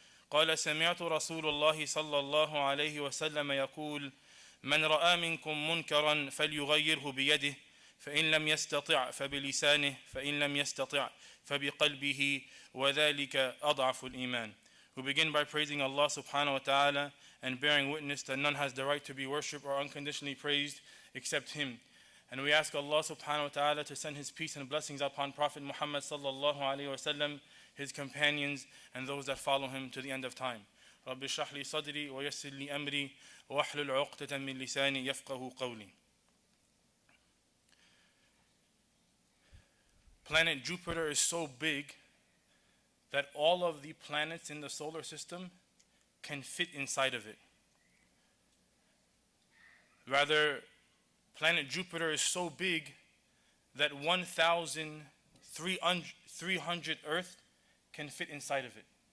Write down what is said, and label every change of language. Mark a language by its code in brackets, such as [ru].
[ar] قال سمعت رسول الله صلى الله عليه وسلم يقول من رأى منكم منكرا فليغيره بيده فإن لم يستطع فبلسانه فإن لم يستطع فبقلبه وذلك أضعف الإيمان. [en] We begin by praising Allah subhanahu wa ta'ala and bearing witness that none has the right to be worshipped or unconditionally praised except Him. And we ask Allah subhanahu wa ta'ala to send His peace and blessings upon Prophet Muhammad sallallahu alayhi wa sallam, his companions, and those that follow him to the end of time. [ar] رب اشرح لي صدري ويسر لي أمري واحلل عقدة من لساني يفقه قولي. [en] Planet Jupiter is so big that all of the planets in the solar system can fit inside of it. Rather, planet Jupiter is so big that 1,300 Earth can fit inside of it.